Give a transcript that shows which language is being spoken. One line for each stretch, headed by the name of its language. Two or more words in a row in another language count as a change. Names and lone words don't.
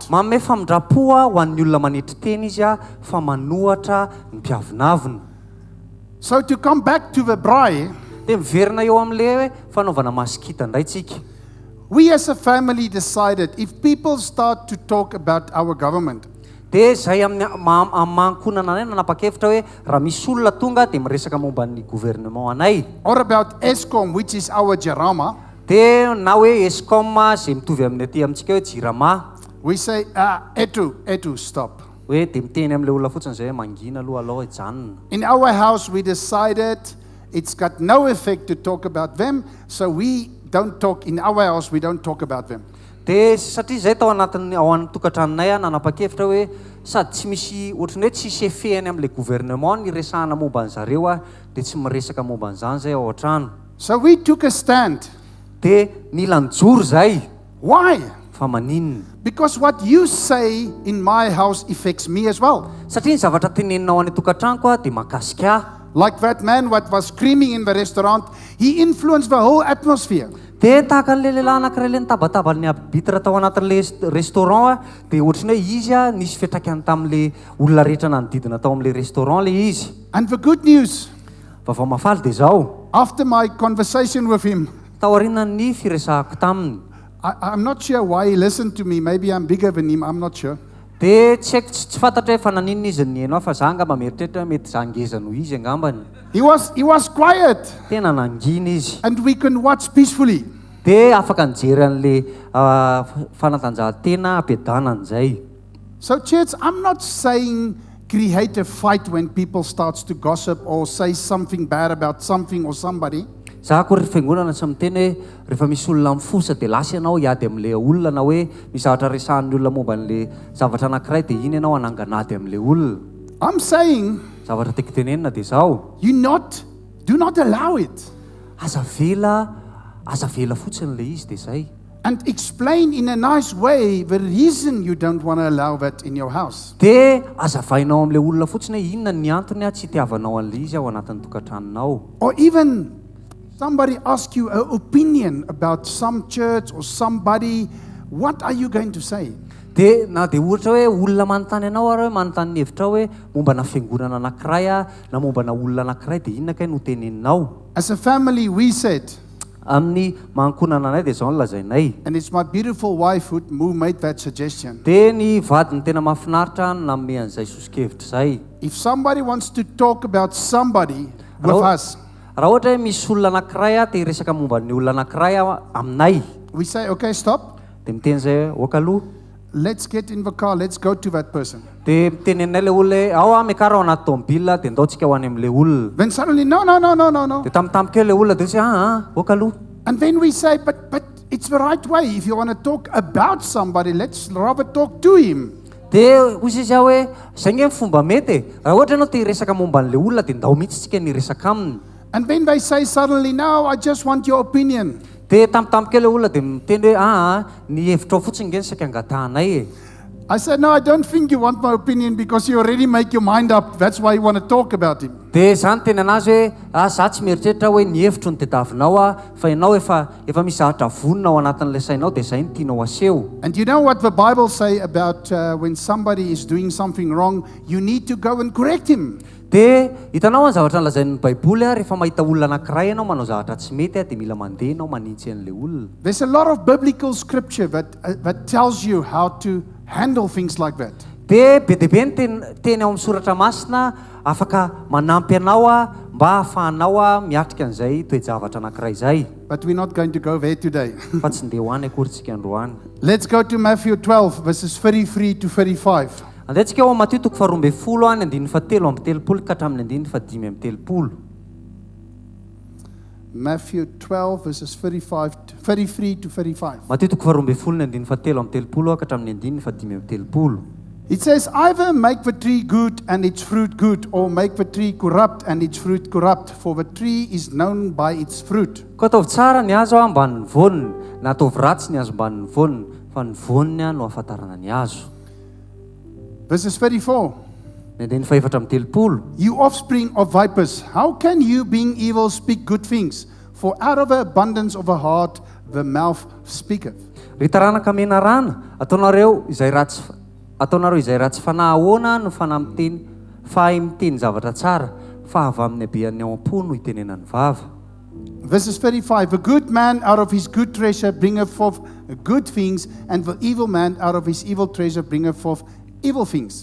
Malagasy: Manome famindrapoa ho an'ny olona manetry teny izy fa manohatra ny mpiavinavina.
English: So to come back to the braai,
Malagasy: dia miverina eo amin'ilay hoe fanaovana masikita indray tsika.
English: We as a family decided if people start to talk about our government,
Malagasy: dia izay amin'ny mankonana anay nanapa-kevitra hoe raha misy olona tonga dia miresaka momba ny gouvernement anay,
English: or about ESCOM, which is our Jarama,
Malagasy: dia na hoe ESCOM izay mitovy amin'ny aty amintsika hoe jirama,
English: we say, etu, stop.
Malagasy: hoe dia miteny amin'ilay olona fotsiny izay hoe mangina aloha aloha hijanona.
English: In our house, we decided it's got no effect to talk about them, so we don't talk. In our house, we don't talk about them.
Malagasy: Dia satria izay tao anatin'ny ao amin'ny tokantranonay nanapa-kevitra hoe sady tsy misy ohatrany hoe tsisy efehany amin'ilay gouvernement ny resahana momba an'zareo dia tsy miresaka momba an'izany zay ao an-trano.
English: So we took a stand.
Malagasy: Dia nila nijoro zay.
English: Why?
Malagasy: Fa maninona?
English: Because what you say in my house affects me as well.
Malagasy: Satria ny zavatra teneninao any tokantranoko dia mahakasika ahy.
English: Like that man what was screaming in the restaurant, he influenced the whole atmosphere.
Malagasy: Dia tahaka an'ilay lehilahy anankiray le nitabataba ny arbitre tao anatin'ilay restaurant dia ohatrany hoe izy nisy fiantraikany tamin'ilay olona rehetra nanodidina tao amin'ilay restaurant le izy.
English: And the good news,
Malagasy: vaovao mafaly dia zao,
English: after my conversation with him,
Malagasy: taoriana ny firesahako taminy.
English: I'm not sure why he listened to me. Maybe I'm bigger than him. I'm not sure.
Malagasy: Dia tsy haiko tsy fantatra hoe fa naninona izy ny hainao fa za angamba mieritreritra mety za ngeza noho izy angambany.
English: He was quiet.
Malagasy: Tena nangina izy.
English: And we can watch peacefully.
Malagasy: Dia afaka nijery an'ilay fanatanjahantena ampiadanana izay.
English: So church, I'm not saying create a fight when people starts to gossip or say something bad about something or somebody.
Malagasy: za koa rehefa fiangonana tsy miteny hoe rehefa misy olona mifosa dia lasa ianao hiady amin'ilay olona na hoe misy zavatra resahan'ny olona momba n'ilay zavatra anankiray dia iny ianao hananganady amin'ilay olona.
English: I'm saying,
Malagasy: zavatra teko tenenina dia zao
English: do not allow it.
Malagasy: aza vela fotsiny ilay izy dia zay.
English: And explain in a nice way the reason you don't want to allow that in your house.
Malagasy: Dia azavainao amin'ilay olona fotsiny hoe inona ny antony tsy itiavanao an'ilay izy ao anatin'ny tokantranonao.
English: Or even somebody ask you an opinion about some church or somebody, what are you going to say?
Malagasy: Dia na dia ohatra hoe olona manontany anao ary hoe manontany ny hevitra hoe mombana fiangonana anankiray na mombana olona anankiray dia inona kay no teneninao.
English: As a family, we said,
Malagasy: amin'ny mankonana anay dia zao no lazainay.
English: and it's my beautiful wife who made that suggestion.
Malagasy: Dia ny vadiny tena mahafinaritra nanome an'izay sosokevitra zay.
English: If somebody wants to talk about somebody with us,
Malagasy: raha ohatra hoe misy olona anankiray dia resaka momba ny olona anankiray aminay,
English: we say, okay, stop.
Malagasy: dia miteny zay oka aloha.
English: Let's get in the car. Let's go to that person.
Malagasy: Dia mitenenay ilay olona ao miakara ao anaty tomobila dia ndaontsika ho any amin'ilay olona.
English: Then suddenly, no.
Malagasy: Dia tamtamikeo ilay olona dia say oka aloha.
English: And then we say, but it's the right way. If you want to talk about somebody, let's rather talk to him.
Malagasy: Dia hozy izy aho hoe zay nge ny fomba mety raha ohatra ianao te hiresaka momba n'ilay olona dia ndao mihitsy tsika ny resaka aminy.
English: And then they say suddenly, no, I just want your opinion.
Malagasy: Dia tamtamikeo ilay olona dia miteny hoe ny hevitrao fotsiny nge ny saika angatahanay e.
English: I said, no, I don't think you want my opinion because you already make your mind up. That's why you want to talk about him.
Malagasy: Dia zany teny anazy hoe za tsy mieritreritra hoe ny hevitro ny tediavinao fa ianao efa misy zavatra vonona ao anatin'ilay sainao dia zay no tianao aseho.
English: And you know what the Bible say about when somebody is doing something wrong, you need to go and correct him.
Malagasy: Dia hitanao ny zavatra nolazain'ny baiboly rehefa mahita olona anankiray ianao manao zavatra tsy mety dia mila mandeha ianao manintsy an'ilay olona.
English: There's a lot of biblical scripture that tells you how to handle things like that.
Malagasy: Dia be dia be ny teny ao amin'ny soratra masina afaka manampy anao mba ahafahanao miatrika an'izay toe-javatra anankiray izay.
English: But we're not going to go there today.
Malagasy: Fa tsy ndeha ho any akory androany.
English: Let's go to Matthew 12, verses 33 to 35.
Malagasy: Andehantsika ao Matthieu toko 12 any 17 ka hatramin'ny 5
English: Matthew 12, verses 33 to 35.
Malagasy: Matthieu toko 12 ka hatramin'ny 5
English: It says, either make the tree good and its fruit good, or make the tree corrupt and its fruit corrupt, for the tree is known by its fruit.
Malagasy: Ka ataovy tsara ny hazo mba ny voniny, na ataovy ratsy ny hazo mba ny voniny, fa ny voniny no ahafantarana ny hazo.
English: Verses 34. You offspring of vipers, how can you, being evil, speak good things? For out of the abundance of the heart, the mouth speaketh.
Malagasy: Ry taranaka mena rana, ataonareo izay ratsy fanahoana no fahay miteny zavatra tsara, fa avy amin'ny habean'ny ao am-po no itenenany vava.
English: Verses 35, the good man out of his good treasure bringeth forth good things, and the evil man out of his evil treasure bringeth forth evil things.